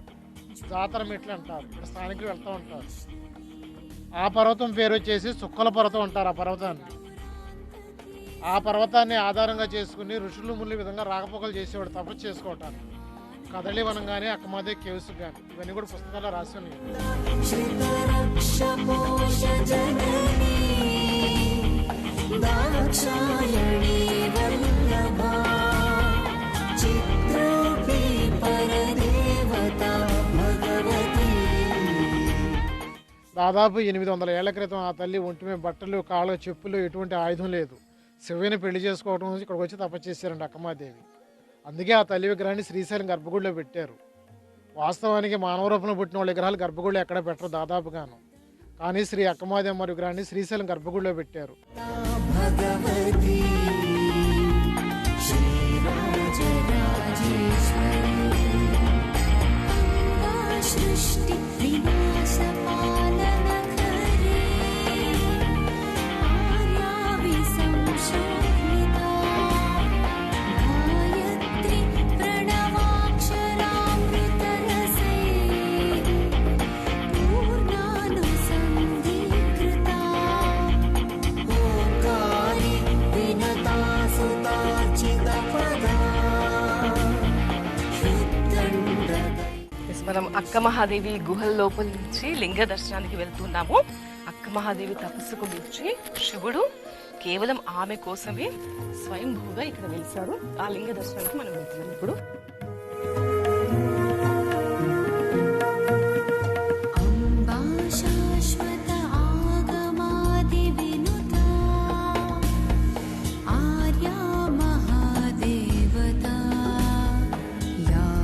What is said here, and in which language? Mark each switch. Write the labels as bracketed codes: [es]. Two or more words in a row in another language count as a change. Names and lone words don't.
[te] జాతర మెట్లు అంటారు. ఇక్కడ స్థానికులు వెళ్తూ ఉంటారు. ఆ పర్వతం పేరు వచ్చేసి చుక్కల పర్వతం అంటారు. ఆ పర్వతాన్ని ఆ పర్వతాన్ని ఆధారంగా చేసుకుని ఋషులు ముళ్ళు విధంగా రాకపోకలు చేసేవాడు తపస్సు చేసుకోవటానికి. కదళివనం కానీ అక్కమాదేవి కేవ్స్ కానీ ఇవన్నీ కూడా పుస్తకాల్లో రాసి ఉన్నాయి. [sa] श्रितरक्षपोषजननी दाक्षायणी वल्लभा चित्रोऽपि परदेवता भगवती. [te] దాదాపు 800 ఏళ్ల క్రితం ఆ తల్లి ఒంటి మీద బట్టలు, కాళ్ళ చెప్పులు, ఎటువంటి ఆయుధం లేదు. శివుని పెళ్లి చేసుకోవడం నుంచి ఇక్కడికి వచ్చి తపస్సు చేశారండి అక్కమాదేవి. అందుకే ఆ తల్లి విగ్రహాన్ని శ్రీశైలం గర్భగుడిలో పెట్టారు. వాస్తవానికి మానవ రూపంలో పుట్టిన వాళ్ళ విగ్రహాలు గర్భగుడిలో ఎక్కడ పెట్టరు దాదాపుగాను. కానీ శ్రీ అక్కమాదేవి అమ్మ విగ్రహాన్ని శ్రీశైలం గర్భగుడిలో పెట్టారు. [sa] भगवती श्रीराजराजेश्वरी सृष्टि विनाशपालनकरे आर्याविसंशोभिता गायत्री प्रणवाक्षरामृतरसे पूर्णानुसन्धिकृता ओंकारि विनता सुतार्चितपदा शुद्धण्डदै. [te] మనం అక్క మహాదేవి గుహల లోపల నుంచి లింగ దర్శనానికి వెళ్తున్నాము. అక్క మహాదేవి తపస్సుకు మెచ్చి శివుడు కేవలం ఆమె కోసమే స్వయంభూగా ఇక్కడ వెలిశారు. ఆ లింగ దర్శనానికి మనం వెళ్తున్నాం ఇప్పుడు. [sa] अम्बा शाश्वत आगमादिविनुता आर्या महादेवता या